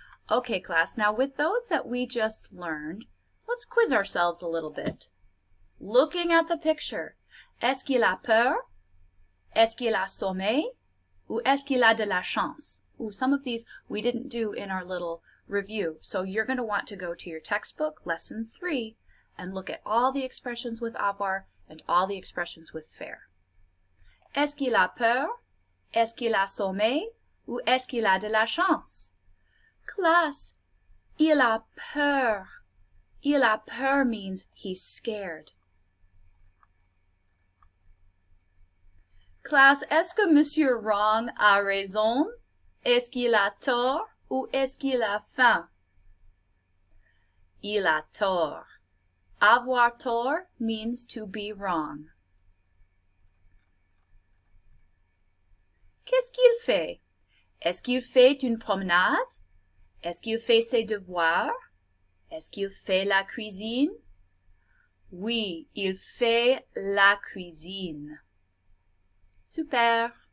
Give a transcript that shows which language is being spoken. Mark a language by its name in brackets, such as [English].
[English] Okay, class, now with those that we just learned, let's quiz ourselves a little bit. Looking at the picture, [French] est-ce qu'il a peur? Est-ce qu'il a sommeil? Ou est-ce qu'il a de la chance? [English] Ooh, some of these we didn't do in our little review, so you're going to want to go to your textbook, lesson 3, and look at all the expressions with avoir and all the expressions with faire. [French] Est-ce qu'il a peur? Est-ce qu'il a sommeil? Ou est-ce qu'il a de la chance? Class, il a peur. Il a peur [English] means he's scared. [French] Class, est-ce que Monsieur Wrong a raison? Est-ce qu'il a tort? Ou est-ce qu'il a faim? Il a tort. Avoir tort [English] means to be wrong. [French] Qu'est-ce qu'il fait? Est-ce qu'il fait une promenade? Est-ce qu'il fait ses devoirs? Est-ce qu'il fait la cuisine? Oui, il fait la cuisine. Super.